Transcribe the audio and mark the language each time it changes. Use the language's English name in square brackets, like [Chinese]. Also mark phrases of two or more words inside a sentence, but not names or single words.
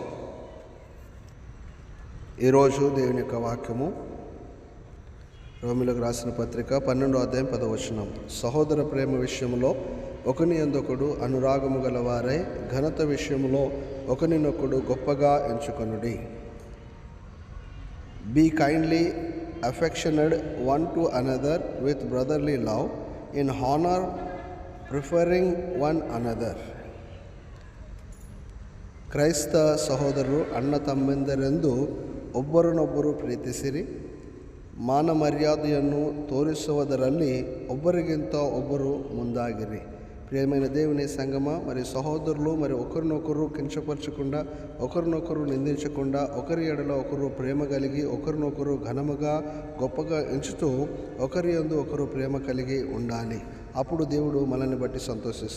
[Telugu] ఈరోజు దేవుని యొక్క వాక్యము రోమీయులకు రాసిన పత్రిక 12వ అధ్యాయం 10వ వచనం. సహోదర ప్రేమ విషయంలో ఒకని యందొకడు అనురాగము గలవారై ఘనత విషయంలో ఒకనినొకడు గొప్పగా ఎంచుకొనుడి. [English] be kindly affectionate one to another with brotherly love, in honor preferring one another. [Kannada] ಕ್ರೈಸ್ತ ಸಹೋದರರು ಅಣ್ಣ ತಮ್ಮೆಂದರೆಂದು ಒಬ್ಬರನ್ನೊಬ್ಬರು ಪ್ರೀತಿಸಿರಿ. ಮಾನ ಮರ್ಯಾದೆಯನ್ನು ತೋರಿಸುವುದರಲ್ಲಿ ಒಬ್ಬರಿಗಿಂತ ಒಬ್ಬರು ಮುಂದಾಗಿರಿ. [Telugu] ప్రియమైన దేవుని సంగమ, మరి సహోదరులు మరి ఒకరినొకరు కించపరచకుండా, ఒకరినొకరు నిందించకుండా, ఒకరి ఎడల ఒకరు ప్రేమ కలిగి ఒకరినొకరు ఘనముగా గొప్పగా ఎంచుతూ ఒకరి యందు ఒకరు ప్రేమ కలిగి ఉండాలి. అప్పుడు దేవుడు మనల్ని బట్టి సంతోషిస్తాడు.